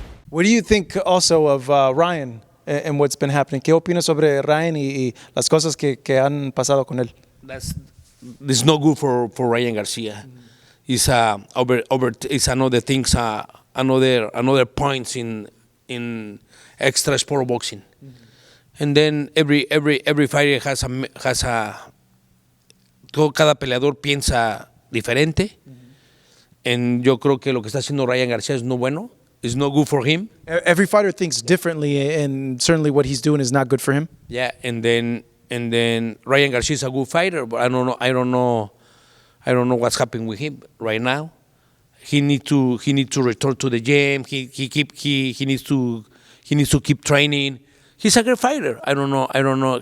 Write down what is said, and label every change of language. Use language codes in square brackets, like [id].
[en] What do you think also of Ryan and what's been happening? [es] ¿Qué opinas sobre Ryan y las cosas que han pasado con él? [en] This no good for Ryan Garcia. It's it's another things another points in extra sport boxing. And then every fighter has a [es] cada peleador piensa diferente. [en] And [es] yo creo que lo que está haciendo Ryan Garcia es no bueno. [en] It's no good for him. Every fighter thinks differently, and certainly what he's doing is not good for him. Yeah, and then Ryan Garcia is a good fighter, but I don't know what's happening with him right now. He need to return to the gym. He needs to keep training. He's a great fighter. I don't know.